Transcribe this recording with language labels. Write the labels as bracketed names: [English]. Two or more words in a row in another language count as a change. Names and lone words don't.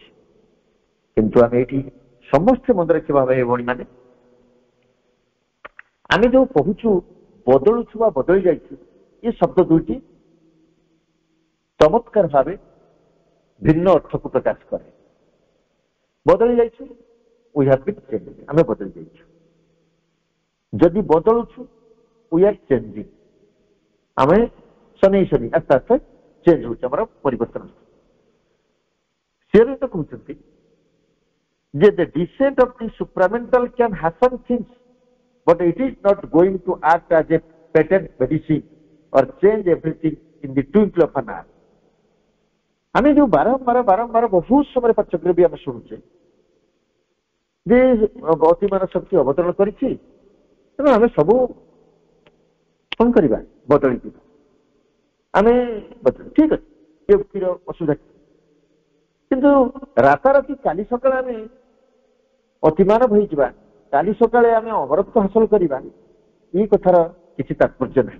[Odia] କିନ୍ତୁ ଆମେ ଏଇଠି ସମସ୍ତେ ମନେ ରଖିବା ଭାଇ ଭଉଣୀମାନେ, ଆମେ ଯୋଉ କହୁଛୁ ବଦଳୁଛୁ ବା ବଦଳି ଯାଇଛୁ, ଏ ଶବ୍ଦ ଦୁଇଟି ଚମତ୍କାର ଭାବେ ଭିନ୍ନ ଅର୍ଥକୁ ପ୍ରକାଶ କରେ। ବଦଳି ଯାଇଛୁ, [English] we have been changed, [Odia] ଆମେ ବଦଳି ଯାଇଛୁ। ଯଦି ବଦଳୁଛୁ, [English] we are changing, [Odia] ଆମେ ଶନେଇ ଶନେଇ ଆସ୍ତେ ଆସ୍ତେ ଚେଞ୍ଜ ହଉଛି, ଆମର ପରିବର୍ତ୍ତନ ହଉଛି। ସେ କହୁଛନ୍ତି ଯେ [English] the descent of the supramental can happen things, but it is not going to act as a patent medicine or change everything in the twinkle of an eye। [Odia] ଆମେ ଯୋଉ ବାରମ୍ବାର ବହୁତ ସମୟରେ ପାଠ୍ୟକ୍ରମ ବି ଆମେ ଶୁଣୁଛେ ଯେ ଅତିମାନ ଶକ୍ତି ଅବତରଣ କରିଛି, ତେଣୁ ଆମେ ସବୁ କଣ କରିବା, ବଦଳି ଯିବା। ଆମେ ଠିକ ଅଛି, ଏ ବ୍ୟକ୍ତିର ଅସୁବିଧା, କିନ୍ତୁ ରାତାରାତି କାଲି ସକାଳେ ଆମେ ଅତିମାନ ହୋଇଯିବା, କାଲି ସକାଳେ ଆମେ ଅମରତ୍ୱ ହାସଲ କରିବା, ଏଇ କଥାର କିଛି ତାତ୍ପର୍ଯ୍ୟ ନାହିଁ।